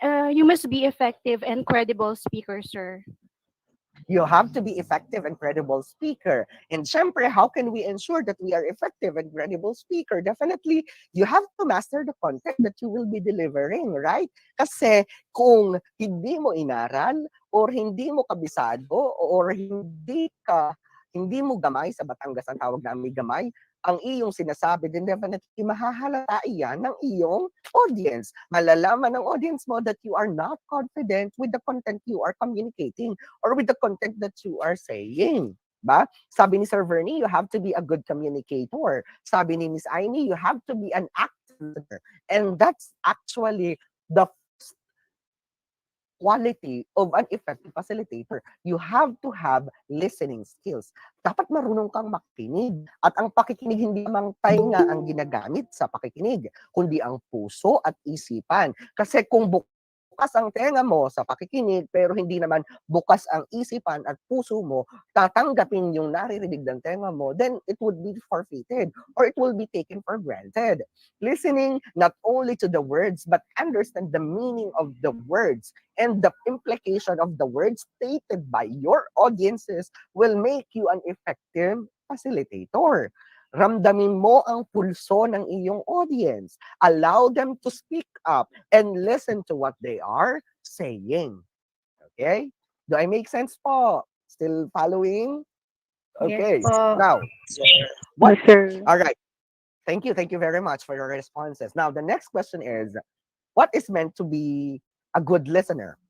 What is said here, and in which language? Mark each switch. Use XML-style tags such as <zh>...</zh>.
<en>You must be effective and credible speaker, sir. You have to be effective and credible speaker. And syempre, how can we ensure that we are effective and credible speaker? Definitely, you have to master the content that you will be delivering, right?</en> <tl>Kasi kung hindi mo inaral or hindi mo kabisado or hindi mo gamay, sa Batangas ang tawag namin gamay, ang iyong sinasabi,</tl> <en>then definitely</en> <tl>mahahalata iyan ng iyong audience. Malalaman ng audience mo</tl> <en>that you are not confident with the content you are communicating or with the content that you are saying. Ba? Sabi ni Sir Vernie, you have to be a good communicator. Sabi ni Miss Aini, you have to be an active listener. And that's actually the quality of an effective facilitator. You have to have listening skills.</en> <tl>Dapat marunong kang makinig. At ang pakikinig, hindi lamang tainga ang ginagamit sa pakikinig, kundi ang puso at isipan. Kasi kung bukas ang tenga mo sa pakikinig, pero hindi naman bukas ang isipan at puso mo, tatanggapin yung naririnig ng tenga mo,</tl> <en>then it would be forfeited or it will be taken for granted. Listening not only to the words, but understand the meaning of the words and the implication of the words stated by your audiences will make you an effective facilitator.</en> <tl>Ramdamin mo ang pulso ng iyong audience.</tl> <en>Allow them to speak up and listen to what they are saying. Okay? Do I make sense po? Still following? Yes Okay. po. Now, what? Yes, sir. All right. Thank you. Thank you very much for your responses. Now, the next question is, what is meant to be a good listener?</en>